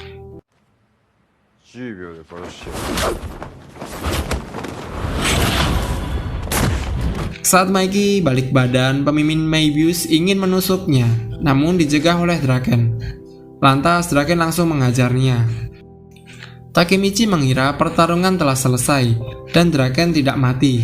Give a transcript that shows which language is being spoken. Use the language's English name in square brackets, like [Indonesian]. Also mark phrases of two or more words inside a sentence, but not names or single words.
[Japanese] 10 秒で殺してやる。 [Indonesian] Saat Mikey balik badan, pemimpin Mebius ingin menusuknya, namun dicegah oleh Draken. Lantas Draken langsung mengajarnya. Takemichi mengira pertarungan telah selesai dan Draken tidak mati.